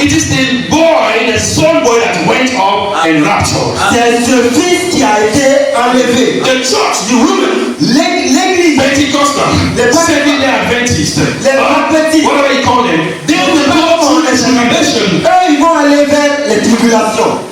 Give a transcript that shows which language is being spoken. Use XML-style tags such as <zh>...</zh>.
<en>it is the boy, the son boy that went up and raptured.</en> <fr>c'est ce fils qui a été enlevé.</fr> <en>The church, the women,</en> <fr>L'église,</fr> <en>Pentecostal,</en> <fr>Les</fr> <en>Seventh-day Adventists,</en> <fr>Les Baptistes,</fr> <en>whatever you call them, they will go through the tribulation.</en> <fr>eux, ils vont aller vers les tribulations.</fr>